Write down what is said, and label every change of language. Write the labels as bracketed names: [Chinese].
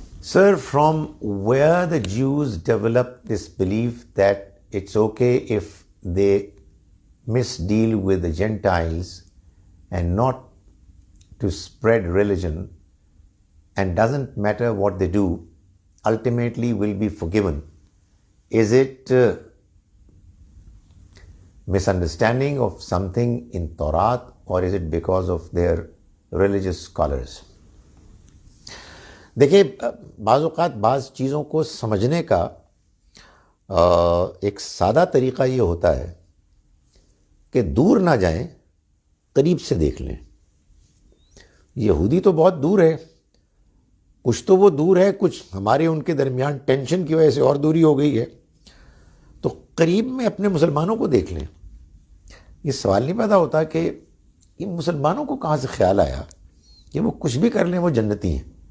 [English] Sir, from where the Jews developed this belief that it's okay if they misdeal with the Gentiles and not to spread religion, and doesn't matter what they do, ultimately will be forgiven? Is it misunderstanding of something in Torah, or is it because of their religious scholars? [Urdu] دیکھیں، بعض اوقات بعض چیزوں کو سمجھنے کا ایک سادہ طریقہ یہ ہوتا ہے کہ دور نہ جائیں، قریب سے دیکھ لیں۔ یہودی تو بہت دور ہے، کچھ تو وہ دور ہے، کچھ ہمارے ان کے درمیان ٹینشن کی وجہ سے اور دوری ہو گئی ہے، تو قریب میں اپنے مسلمانوں کو دیکھ لیں۔ یہ سوال نہیں پیدا ہوتا کہ ان مسلمانوں کو کہاں سے خیال آیا کہ وہ کچھ بھی کر لیں وہ جنتی ہیں،